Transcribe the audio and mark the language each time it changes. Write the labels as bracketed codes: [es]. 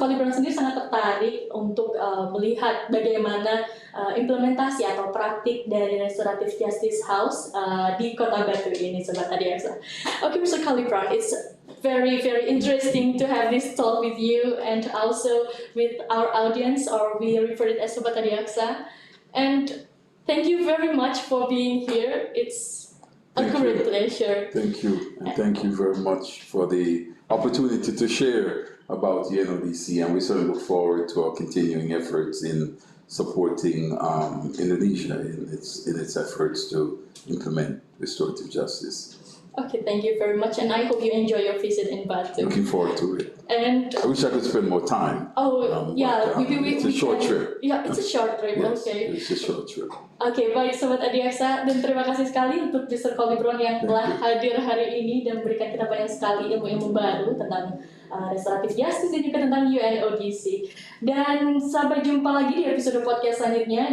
[id] Collie Brown sendiri sangat tertarik untuk melihat bagaimana implementasi atau praktik dari Restorative Justice House di Kota Batu ini, Sobat Adiaksa. [en] Okay, Mr. Collie Brown, it's very, very interesting to have this talk with you and also with our audience, or we refer it as Sobat Adiaksa. And thank you very much for being here. It's a great pleasure. Thank you. And thank you very much for the opportunity to share about UNODC, and we certainly look forward to our continuing efforts in supporting Indonesia in its efforts to implement restorative justice. Okay, thank you very much, and I hope you enjoy your visit in Batu. Looking forward to it. And I wish I could spend more time. Maybe it's a short trip. Yeah, it's a short trip. Yes, okay. It's a short trip. [id] Oke, baik Sobat Adiaksa, dan terima kasih sekali untuk Mr. Collie Brown yang telah hadir hari ini dan memberikan kita banyak sekali ilmu-ilmu baru tentang Restorative Justice dan juga tentang UNODC. Dan sampai jumpa lagi di episode podcast selanjutnya.